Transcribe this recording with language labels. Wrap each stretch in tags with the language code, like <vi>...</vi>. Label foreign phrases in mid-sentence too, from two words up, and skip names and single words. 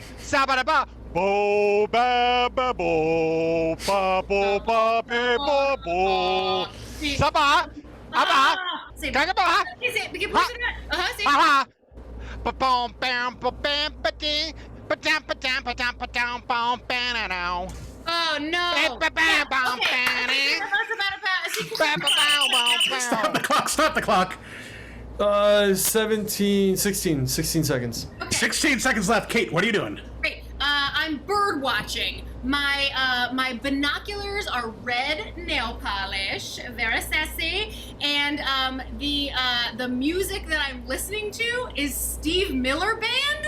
<en>Bo ba ba bo ba bo ba ba bo. Saba. Say Kagaba. Is it? We can push it up. Say Ba-bom, bam, ba-bam, ba-ding, ba-dam, ba-dam, ba-dam, ba-dam, bam, ba-na-now. Oh, no. Stop the clock. 16 seconds. Okay. 16 seconds left. Kate, what are you doing? Great. I'm bird watching. My binoculars are red nail polish, very sassy, and the music that I'm listening to is Steve Miller Band.</en>